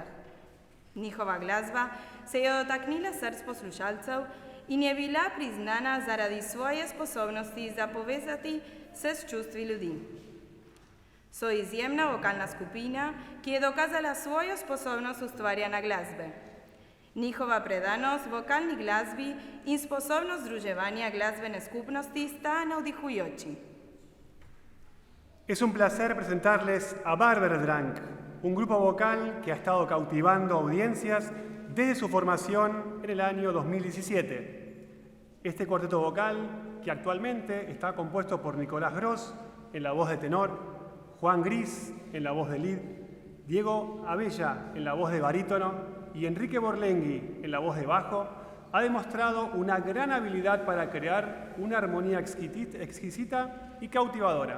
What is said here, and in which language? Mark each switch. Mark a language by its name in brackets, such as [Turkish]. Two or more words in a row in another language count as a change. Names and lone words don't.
[Slovenian] Njihova glasba se je dotaknila src poslušalcev in je bila priznana zaradi svoje sposobnosti za povezati se s čustvi ljudi. So izjemna vokalna skupina, ki je dokazala svojo sposobnost ustvarjanja glasbe. Njihova predanost vokalni glasbi in sposobnost združevanja glasbene skupnosti sta navdihujoči. [Spanish] Es un placer presentarles a Barber Drunk, un grupo vocal que ha estado cautivando audiencias desde su formación en el año 2017. Este cuarteto vocal, que actualmente está compuesto por Nicolás Gross en la voz de tenor, Juan Gris en la voz de lead, Diego Abella en la voz de barítono y Enrique Borlenghi en la voz de bajo, ha demostrado una gran habilidad para crear una armonía exquisita y cautivadora.